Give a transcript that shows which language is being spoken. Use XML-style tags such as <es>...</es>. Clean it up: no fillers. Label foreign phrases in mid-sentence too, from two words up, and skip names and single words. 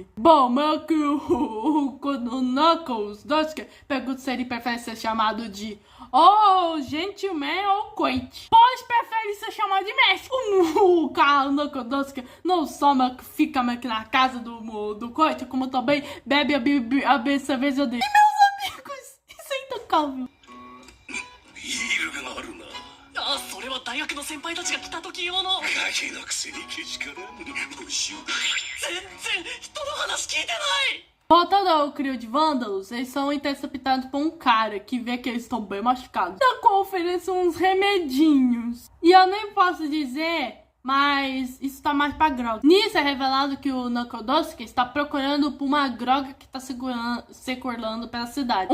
<pt>Bom, meio que o Knuckles Dusk pergunta se ele prefere ser chamado de Gentleman ou Coit. Pois prefere ser chamado de mestre. O cara, o Knuckles Dusk, não só fica meio que na casa do Coit, como também bebe a cerveja dele. E meus amigos, isso é intocável.</pt> <ja>それは大学の先輩たちが来た時用の。ガキのくせにけしからんのに無視を。全然人の話聞いてない。</ja> <pt>Voltando ao trio de vândalos, eles são interceptados por um cara que vê que eles estão bem machucados, na qual oferece uns remedinhos. E eu nem posso dizer, mas isso tá mais pra droga. Nisso é revelado que o Nakadosuke está procurando por uma droga que tá circulando pela cidade.</pt>